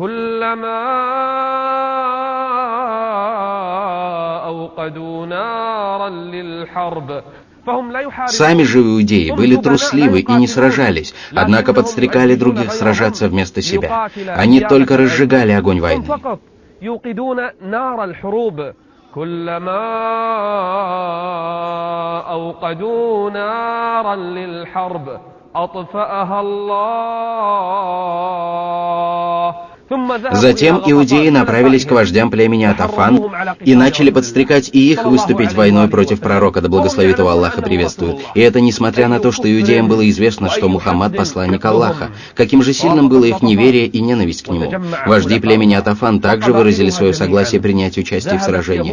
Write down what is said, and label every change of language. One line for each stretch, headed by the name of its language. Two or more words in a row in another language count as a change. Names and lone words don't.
Russian: Сами же иудеи были трусливы и не сражались, однако подстрекали других сражаться вместо себя. Они только разжигали огонь войны.
Arabic: كلما أوقدوا نارا للحرب أطفأها الله.
Russian: Затем иудеи направились к вождям племени Атафан и начали подстрекать и их выступить войной против пророка, да благословит его Аллах и приветствует. И это несмотря на то, что иудеям было известно, что Мухаммад посланник Аллаха. Каким же сильным было их неверие и ненависть к нему. Вожди племени Атафан также выразили свое согласие принять участие в сражении.